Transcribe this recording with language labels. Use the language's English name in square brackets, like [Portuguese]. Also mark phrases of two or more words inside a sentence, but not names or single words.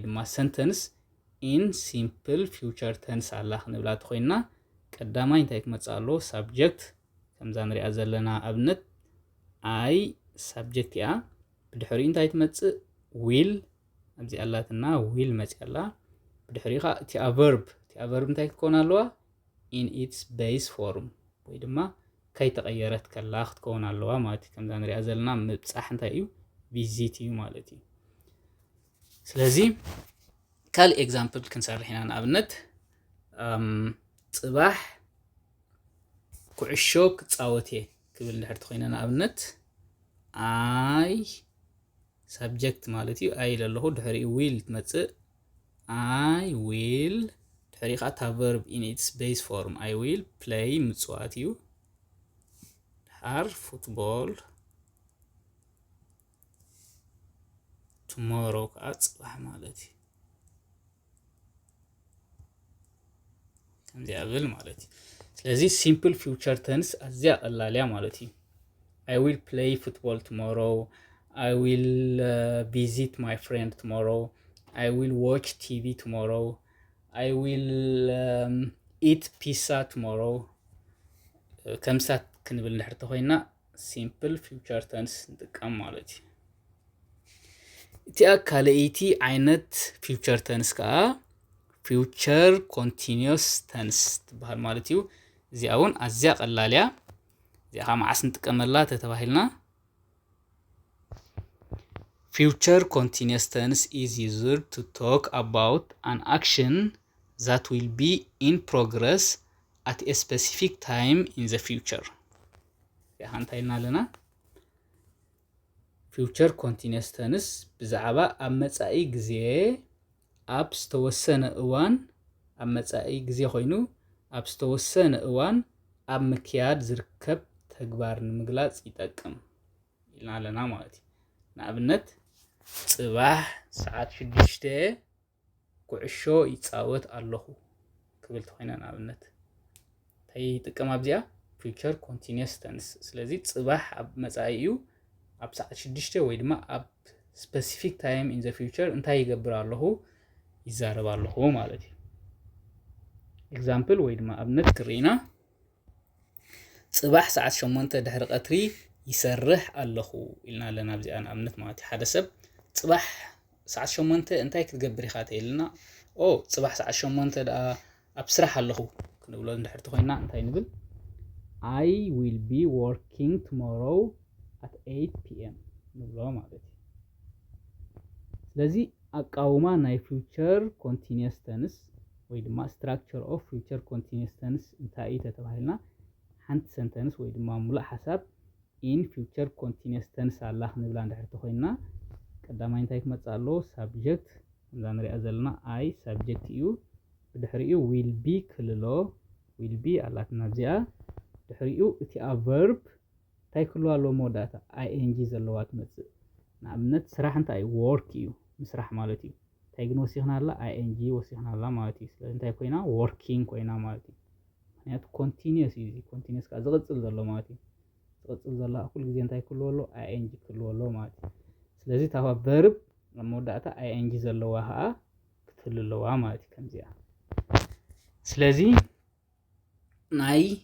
[Tigrinya] ድማ [English] sentence in simple future tense [Tigrinya] ኣላ ክንብላ ተኾይና ቀዳማይ እንታይ ክመጽእ ኣሎ subject ከምዛ ንሪኣ ዘለና ኣብነት I subject እያ ብድሕሪኡ እንታይ ትመጽእ will ኣብዚ ኣላትና will መጽእ ኣላ ብድሕሪኡ ኸ እቲ verb እንታይ ክትኮን ኣለዋ [English] in its base form [Tigrinya] ወይ ድማ ከይተቐየረት ከላ ክትኮን ኣለዋ ማለት እዩ ከምዛ ንሪኣ ዘለና ምብጻሕ እንታይ እዩ visit እዩ ማለት እዩ ስለዚ ካልእ ኤግዛምፕል ክንሰርሕ ኢና ንኣብነት ጽባሕ ኩዕሾ ክጻወት እየ ክብል እንድሕር ኮይና ንኣብነት I subject ማለት እዩ I ለለኹ ድሕሪኡ will ትመጽእ [English] I will [Tigrinya] ድሕሪኡ ኸ እታ [English] verb in its base form I will play [Tigrinya] ምጽዋት እዩ ድሓር [English] football tomorrow [Tigrinya] ከዓ ጽባሕ ማለት እዩ ከምዚ ኣብል ማለት እዩ ስለዚ [English] simple future tense [Tigrinya] ኣዝያ ቀላልያ ማለት እዩ [English] I will play football tomorrow I will visit my friend tomorrow I will watch TV tomorrow I will eat pizza tomorrow [Tigrinya] ከምሳት ክንብል እንድሕር ተኾይና [English] simple future tense [Tigrinya] ንጥቀም ማለት እዩ እቲኣ ካልአይቲ ዓይነት [English] future tense [Tigrinya] ከዓ [English] future continuous tense [Tigrinya] ትበሃል ማለት እዩ እዚኣ እውን ኣዝያ ቀላልያ እዚኣ ከዓ መዓስ ንጥቀመላ ተተባሂልና [English] future continuous tense is used to talk about an action that will be in progress at a specific time in the future [Tigrinya] ያ እንታይልና ኣለና [English] future continuous tense [Tigrinya] ብዛዕባ ኣብ መጻኢ ግዜ ኣብ ዝተወሰነ እዋን ኣብ መጻኢ ግዜ ኮይኑ ኣብ ዝተወሰነ እዋን ኣብ ምክያድ ዝርከብ ተግባር ንምግላጽ ይጠቅም ኢልና ኣለና ማለት እዩ ንኣብነት ጽባሕ ሰዓት 6 ኩዕሾ ይጻወት ኣለኹ ክብል ተኾይና ንኣብነት እንታይ ይጥቀም ኣብዚኣ [English] future continuous tense [Tigrinya] ስለዚ ጽባሕ ኣብ መጻኢ እዩ ኣብ ሰዓት 6 ወይ ድማ ኣብ [English] specific time in the future [Tigrinya] እንታይ ይገብር ኣለኹ ይዛረብ ኣለኹ ማለት እዩ ኤግዛምፕል ወይ ድማ ኣብነት ክሪና ጽባሕ ሰዓት 8 ድሕሪ ቀትሪ ይሰርሕ ኣለኹ ኢልና ኣለና ኣብዚኣ ንኣብነት ማለት እዩ ሓደ ሰብ ጽባሕ ሰዓት 8 እንታይ ክትገብር ኢኻ ተይልና ጽባሕ ሰዓት 8 ደኣ ኣብ ስራሕ ኣለኹ ክንብሎ እንድሕር ተኾይና እንታይ ንብል [English] I will be working tomorrow at 8 p.m. [Tigrinya] ንብሎ ማለት እዩ ስለዚ ኣቃውማ ናይ [English] future continuous tense [Tigrinya] ወይ ድማ [English] structure of future continuous tense [Tigrinya] እንታይ እዩ ተባሂልና ሓንቲ sentence ወይ ድማ ሙሉእ ሓሳብ [English] in future continuous tense [Tigrinya] ኣላ ክንብላ እንድሕር ተኾይና ቀዳማይ እንታይ ክመጽእ ኣሎ subject ከምዛ ንሪኣ ዘለና I subject እዩ ብድሕሪኡ [English] will be [Tigrinya] ክልሎ [English] will be [Tigrinya] ኣላትና እዚኣ ድሕሪኡ እቲ verb እንታይ ክልዎ ኣለዎ መወዳእታ ing ዘለዋ ትመጽእ ንኣብነት ስራሕ እንታይ work እዩ ምስራሕ ማለት እዩ እንታይ ግን ወሲኽና ኣላ ing ወሲኽና ኣላ ማለት እዩ ስለዚ እንታይ ኮይና working ኮይና ማለት እዩ ምክንያቱ continuous እዩ continuous ከዓ ዝቕጽል ዘሎ ማለት እዩ ዝቕጽል ዘላ ኩሉ ግዜ እንታይ ክልዎ ኣሎ ing ክልዎ ኣሎ ማለት እዩ ስለዚ እታ verb መወዳእታ ing ዘለዋ ከዓ ክትህሉ ኣለዋ ማለት እዩ ከምዚኣ ስለዚ ናይ